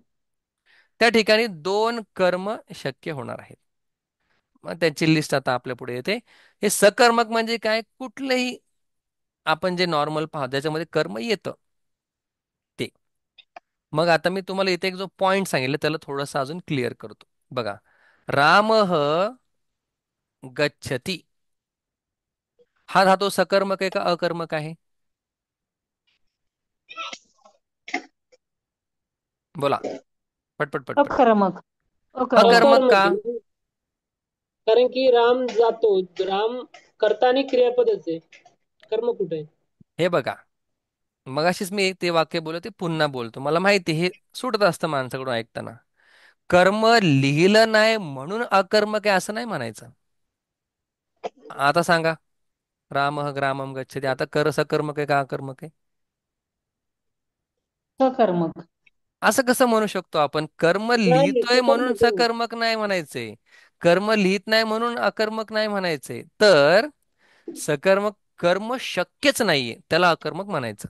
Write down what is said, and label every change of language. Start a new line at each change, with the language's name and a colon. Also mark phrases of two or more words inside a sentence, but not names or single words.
Marathi: त्या ठिकाणी दोन कर्म शक्य होणार आहेत. मग त्याची लिस्ट आता आपल्या पुढे येते. हे सकर्मक म्हणजे काय? कुठलंही आपण जे नॉर्मल पाहतो त्याच्यामध्ये कर्म येतं ते. मग आता मी तुम्हाला इथे एक जो पॉइंट सांगितलं त्याला थोडंसं अजून क्लिअर करतो. बघा,
Sanskrit: रामः गच्छति.
Marathi: हा धातू सकर्मक आहे का अकर्मक आहे? बोला, पटपट पटपट. अकर्मक. अकर्मक. अकर्मक अकर्मक का? आहे. कारण की राम जातो, राम कर्ता आणि क्रियापदच आहे. कर्म कुठे आहे? हे बघा, मगाशीच मी ते वाक्य बोललो ते पुन्हा बोलतो. मला माहिती हे सुटत असतं माणसाकडून ऐकताना. कर्म लिहिलं नाही म्हणून अकर्मक आहे असं नाही म्हणायचं. आता सांगा,
Sanskrit: रामः ग्रामम गच्छति,
Marathi: आता कर सकर्मक आहे का अकर्मक आहे? सकर्मक. असं कसं म्हणू शकतो आपण? कर्म नाही, लिहितोय म्हणून सकर्मक आहे. सकर्मक नाही म्हणायचंय, कर्म लिहित नाही म्हणून अकर्मक नाही म्हणायचंय. तर सकर्मक कर्म शक्यच नाहीये, त्याला अकर्मक म्हणायचं.